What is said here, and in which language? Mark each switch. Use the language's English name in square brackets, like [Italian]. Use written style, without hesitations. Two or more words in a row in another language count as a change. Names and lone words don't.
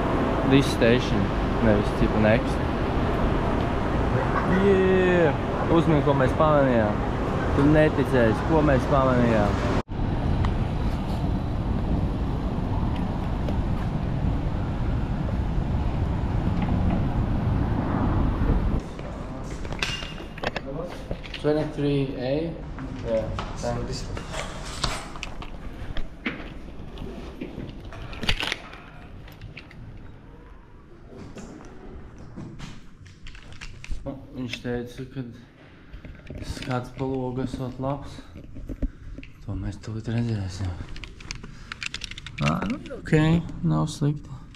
[English] This station. [Latvian] nevis tipu [English] next. Yeah! [Latvian] Uzmini, ko mēs pamanījām. Tu neticēsi, ko mēs pamanījām. $23A? [English] Yeah, thanks. [Latvian] Viņš teica, ka skats pa logu esot labs. To mēs tūlīt redzēsim. Ok, nav slikti.